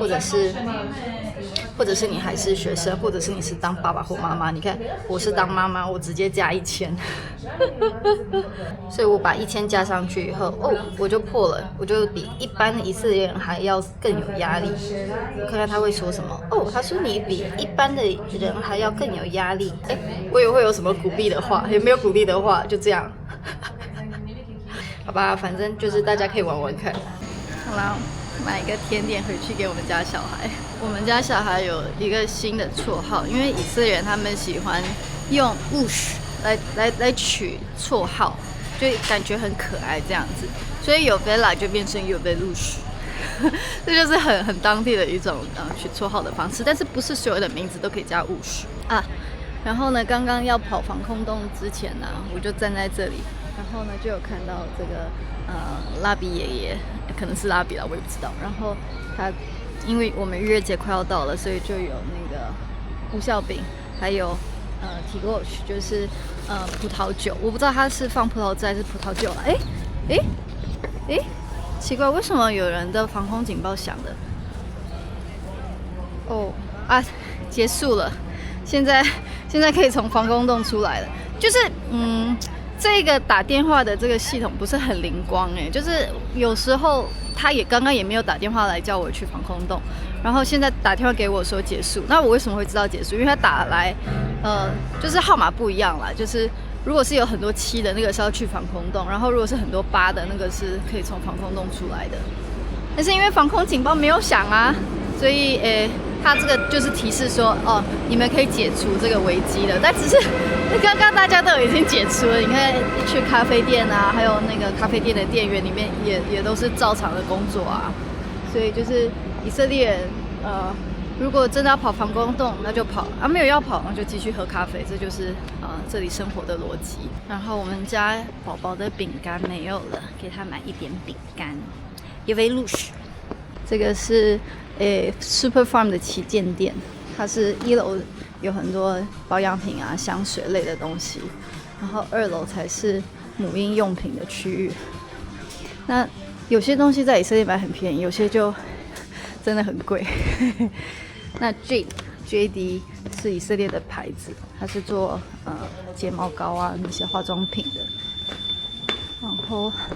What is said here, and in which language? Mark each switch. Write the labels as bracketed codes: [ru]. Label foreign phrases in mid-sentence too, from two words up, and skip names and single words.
[zh] 者是你還是學生，或者是你是當爸爸或媽媽。你看我是當媽媽，我直接加1000，所以我把1000加上去以後，我就破了，我就比一般的以色列人還要更有壓力。我看看他会说什麼。他說你比一般的人還要更有壓力。我以为會有什麼鼓勵的話，也沒有鼓勵的話，就這樣。好吧，反正就是大家可以玩玩看。好啦，買一個甜點回去給我們家小孩。我們家小孩有一個新的綽號，因為以色列人他們喜歡用 ush 來取綽號，就感覺很可愛這樣子，所以有 Bella 就變成有 Belush，這就是很當地的一種取綽號的方式。但是不是所有的名字都可以加 ush 啊？然後呢，剛剛要跑防空洞之前呢，我就站在這裡，然後呢就有看到這個拉比爺爺，可能是拉比啦，我也不知道。然後他因為我們逾越節快要到了，所以就有那個烏酵餅，還有tigosh 就是葡萄酒，我不知道他是放葡萄汁還是葡萄酒啦。奇怪，為什麼有人的防空警報響的？結束了。現在可以從防空洞出來了，就是這個打電話的這個系統不是很靈光就是有時候他剛剛也沒有打電話來叫我去防空洞，然後現在打電話給我說結束，那我為什麼會知道結束？因為他打來就是號碼不一樣啦，就是如果是有很多7的那個是要去防空洞，然後如果是很多8的那個是可以從防空洞出來的，但是因為防空警報沒有響啊，所以他這個就是提示說，你們可以解除這個危機了。但只是剛剛大家都已經解除了，你看去咖啡店啊，還有那個咖啡店的店員裡面也都是照常的工作啊。所以就是以色列人，如果真的要跑防空洞，那就跑没有要跑，那就繼續喝咖啡。這就是這裡生活的邏輯。然後我們家寶寶的餅乾沒有了，給他買一點餅乾。因為Lush，這個是 Super Farm 的旗艦店，它是1樓有很多保養品啊、香水類的東西，然後2樓才是母嬰用品的區域。那有些東西在以色列買很便宜，有些就真的很貴。那 JD 是以色列的牌子，它是做睫毛膏啊那些化妝品的，然後。